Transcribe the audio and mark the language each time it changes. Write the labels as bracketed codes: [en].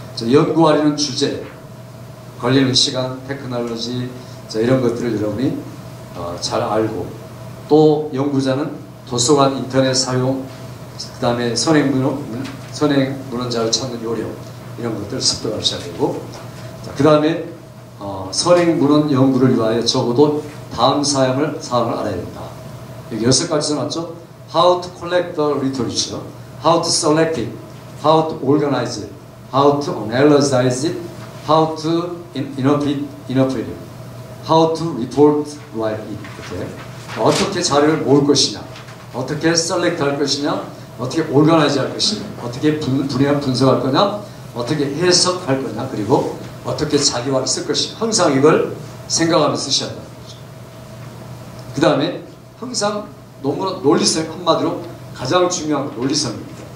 [ko] 연구하려는 주제, 걸리는 시간, 테크놀로지 이런 것들을 여러분이 잘 알고 또 연구자는 도서관, 인터넷 사용, 그 다음에 선행문헌자를 찾는 요령 이런 것들을 습득하셔야 되고 그 다음에 선행문헌 연구를 위하여 적어도 다음 사항을 알아야 된다. 여기 6가지 써놨죠? [en] How to collect the literature, how to select it, how to organize it, how to analyze it, how to interpret it, how to report, write it. [ko] 이렇게 어떻게 자료를 모을 것이냐, 어떻게 select 할 것이냐, 어떻게 organize 할 것이냐, 어떻게 분석할 거냐, 어떻게 해석할 거냐, 그리고 어떻게 자기화를 쓸 것이냐. 항상 이걸 생각하면서 쓰셔야 한다는 거죠. 그 다음에 항상 논문은 논리성, 한마디로 가장 중요한 건 논리성입니다.